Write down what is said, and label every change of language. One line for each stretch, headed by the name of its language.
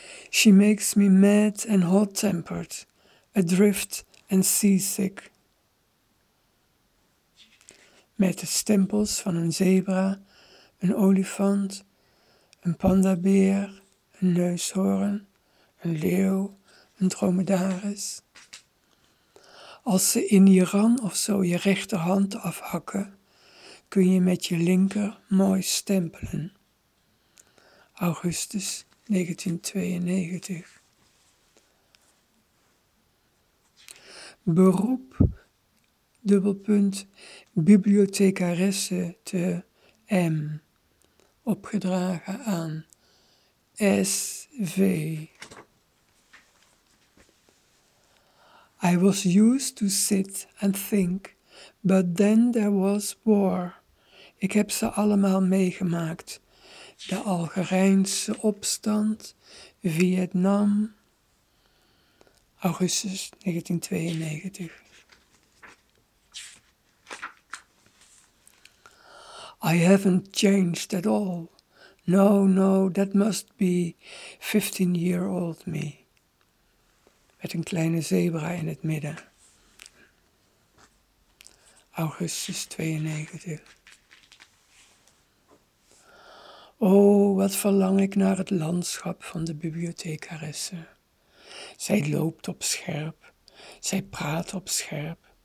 English: She makes me mad and hot-tempered, adrift and seasick.
Dutch: Met de stempels van een zebra, een olifant, een pandabeer, een neushoorn, een leeuw, een dromedaris. Als ze in Iran of zo je rechterhand afhakken, kun je met je linker mooi stempelen. Augustus 1992. Beroep, dubbelpunt, bibliothecaresse te M. Opgedragen aan S.V.
English: I was used to sit and think, but then there was war.
Dutch: Ik heb ze allemaal meegemaakt. De Algerijnse opstand, Vietnam, augustus 1992.
English: I haven't changed at all. No, no, that must be 15-year-old me.
Dutch: Met een kleine zebra in het midden. Augustus 92. Oh, wat verlang ik naar het landschap van de bibliothecaresse. Zij loopt op scherp. Zij praat op scherp.